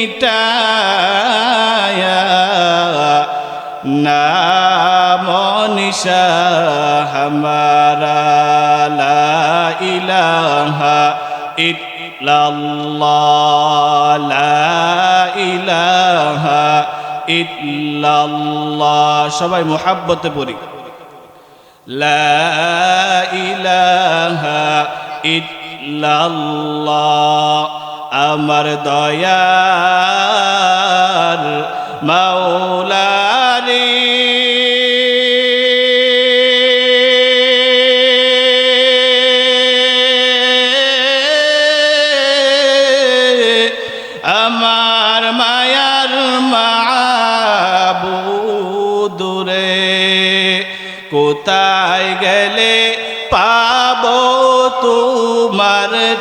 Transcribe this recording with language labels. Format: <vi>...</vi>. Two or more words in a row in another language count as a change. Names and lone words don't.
<ur>مٹایا نام و نشان ہمارا</ur> <ar>لا الہ الا اللہ لا الہ الا اللہ</ar> <bn>সবাই মুহাব্বতে পড়ি</bn> <ar>لا إله</ar> <bn>ইল্লাল্লাহ আমার দয়ার মাওলা রে আমার মায়ার মাবুদ রে কোথায় গেলে পাবো তোমার</bn>